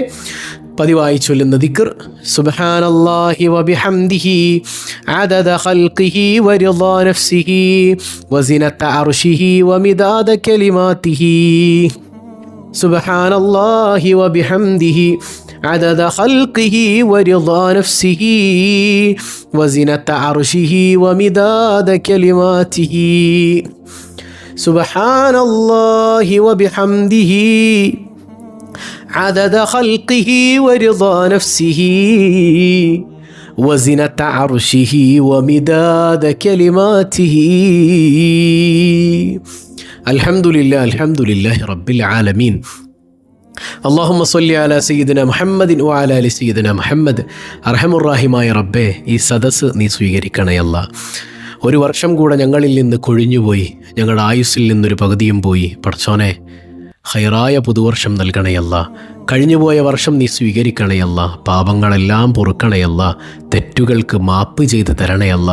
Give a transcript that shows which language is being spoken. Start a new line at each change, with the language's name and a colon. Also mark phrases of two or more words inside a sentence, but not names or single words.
Malayalam: പതിവായി ചൊല്ലുന്ന ദിക്ർ
Arabic: سبحان الله وبحمده عدد خلقه ورضا نفسه وزنة عرشه ومداد كلماته. سبحان الله وبحمده عدد خلقه ورضا نفسه وزنة عرشه ومداد كلماته. سبحان الله وبحمده عدد خلقه ورضا نفسه وزنة عرشه ومداد كلماته. الحمد لله رب العالمين. اللهم صل على سيدنا محمد وعلى آل سيدنا محمد.
Malayalam: അർഹമുറാഹിമായ റബ്ബേ, ഈ സദസ്സ് നീ സ്വീകരിക്കണേ അല്ലാ. 1 വർഷം കൂടെ ഞങ്ങളിൽ നിന്ന് കൊഴിഞ്ഞുപോയി, ഞങ്ങളുടെ ആയുസ്സിൽ നിന്നൊരു പകുതിയും പോയി. പടച്ചോനെ, ഖൈറായ പുതുവർഷം നൽകണയല്ല. കഴിഞ്ഞുപോയ വർഷം നീ സ്വീകരിക്കണയല്ല. പാപങ്ങളെല്ലാം പൊറുക്കണയല്ല. തെറ്റുകൾക്ക് മാപ്പ് ചെയ്ത് തരണയല്ല.